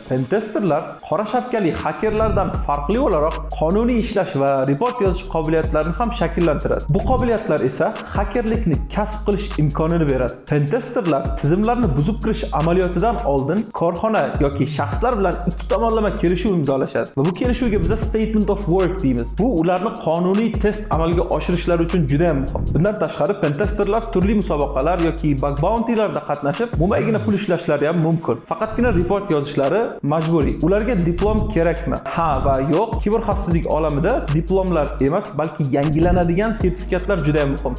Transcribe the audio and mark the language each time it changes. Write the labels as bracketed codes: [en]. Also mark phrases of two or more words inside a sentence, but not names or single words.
[uz] Pentesterlar qora shapkali hakerlardan farqli o'laroq qonuniy ishlash va report yozish qobiliyatlarini ham shakllantiradi. Bu qobiliyatlar esa hakerlikni kasb qilish imkonini beradi. Pentesterlar tizimlarni buzib kirish amaliyotidan oldin korxona yoki shaxslar bilan ikki tomonlama kelishuv imzolashadi va bu kelishuvga biz [en] statement of work [uz] deymiz. Bu ularni qonuniy test amalga oshirishlari uchun juda ham muhim. Bundan tashqari pentesterlar turli musobaqalar yoki [en] bug bounty'larda [uz] qatnashib, mo'maygina pul ishlashlari ham mumkin. Faqatgina report yozishlari majburiy. Ularga diplom kerakmi? Ha va yo'q. Kiberxavfsizlik olamida diplomlar emas, balki yangilanadigan sertifikatlar juda ham muhim.